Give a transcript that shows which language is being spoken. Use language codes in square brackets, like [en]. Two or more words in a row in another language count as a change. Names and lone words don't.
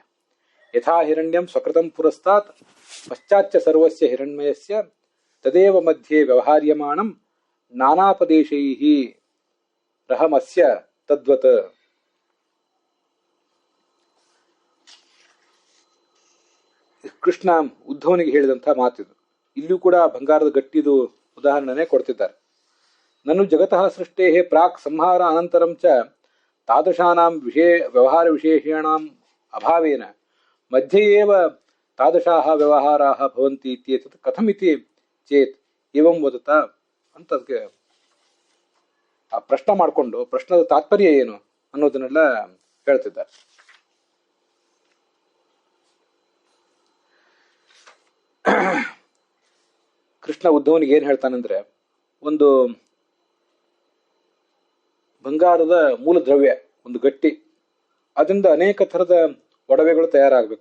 [sa] ಯಥಾ ಹಿರಣ್ಯಂ ಸ್ವಕೃತಂ ಪುರಸ್ತಾತ್ ಪಶ್ಚಾಚ್ಚ ಸರ್ವಸ್ಯ ಹಿರಣ್ಮಯಸ್ಯ ತದೇವ ಮಧ್ಯೆ ವ್ಯವಹಾರ್ಯಮಾಣಂ ನಾನಾಪದೇಶೈಃ ರಹಮಸ್ಯ ತದ್ವತ್. [kn] ಕೃಷ್ಣ ಉದ್ಧವನಿಗೆ ಹೇಳಿದಂತಹ ಮಾತಿದು. ಇಲ್ಲಿಯೂ ಕೂಡ ಬಂಗಾರದ ಗಟ್ಟಿದು ಉದಾಹರಣೆನೇ ಕೊಡ್ತಿದ್ದಾರೆ. [sa] ನನು ಜಗತಃ ಸೃಷ್ಟೇ ಪ್ರಾಕ್ ಸಂಹಾರ ಅನಂತರಂ ಚ ತಾದೃಶಾನಾಂ ವ್ಯವಹಾರ ವಿಶೇಷಾಣಾಂ ಅಭಾವೇನ ಮಧ್ಯೆ ಏವ ತಾದೃಶಾಃ ವ್ಯವಹಾರಾಃ ಭವಂತಿ ಇತ್ಯೇತತ್ ಕಥಮಿತಿ ಚೇತ್ ಏವಂ ವದತ [kn] ಅಂತ ಅದಕ್ಕೆ ಆ ಪ್ರಶ್ನೆ ಮಾಡಿಕೊಂಡು ಪ್ರಶ್ನದ ತಾತ್ಪರ್ಯ ಏನು ಅನ್ನೋದನ್ನೆಲ್ಲ ಹೇಳ್ತಿದ್ದಾರೆ. ಕೃಷ್ಣ ಉದ್ಧವನಿಗೆ ಏನ್ ಹೇಳ್ತಾನಂದ್ರೆ, ಒಂದು ಬಂಗಾರದ ಮೂಲ ದ್ರವ್ಯ, ಒಂದು ಗಟ್ಟಿ, ಅದರಿಂದ ಅನೇಕ ಥರದ ಒಡವೆಗಳು ತಯಾರಾಗಬೇಕು.